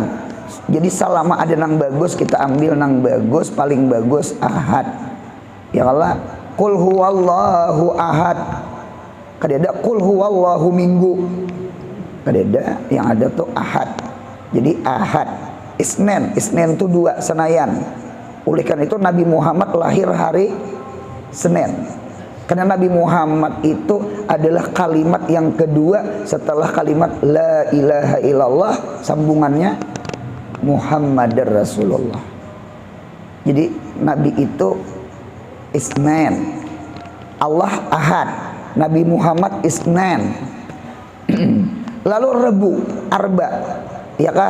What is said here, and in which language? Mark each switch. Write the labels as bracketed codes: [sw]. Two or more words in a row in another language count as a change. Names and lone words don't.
[bjn] Jadi selama ada nang bagus kita ambil nang bagus, paling bagus Ahad. [ar] يا الله، قل هو الله أحد. [bjn] Kadeda [ar] قل هو الله [bjn] minggu. Kadeda yang ada tuh Ahad. Jadi Ahad. Isnin itu 2 Senayan. [id] Oleh karena itu Nabi Muhammad lahir hari Senin. Karena Nabi Muhammad itu adalah kalimat yang kedua setelah kalimat [ar] لا إله إلا الله, [id] sambungannya [ar] محمد رسول الله. [id] Jadi Nabi itu Isnin, Allah Ahad, Nabi Muhammad Isnin. [bjn] Lalu Rebu, Arba, ya kah?